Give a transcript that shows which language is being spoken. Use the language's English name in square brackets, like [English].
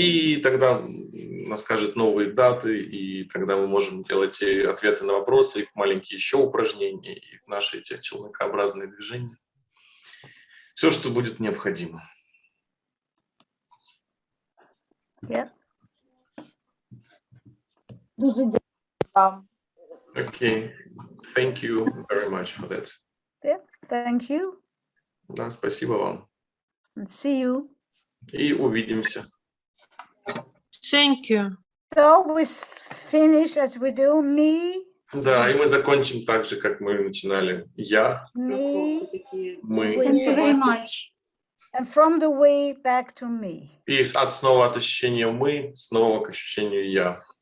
[Russian] И тогда она скажет новые даты, и тогда мы можем делать и ответы на вопросы, и маленькие еще упражнения, и наши эти челнокообразные движения. Все, что будет необходимо. [English] Yeah. [Ukrainian] Дуже дякую вам. [English] Okay, thank you very much for that. Yeah. Thank you. [Russian] Да, спасибо вам. [English] And see you. [Russian] И увидимся. [English] Thank you. So we finish as we do. Me. [Russian] Да, и мы закончим так же, как мы начинали. Я, [English] Me. [Russian] мы. [English] Thank you very much. And from the we back to me. [Russian] И снова от ощущения мы, снова к ощущению я.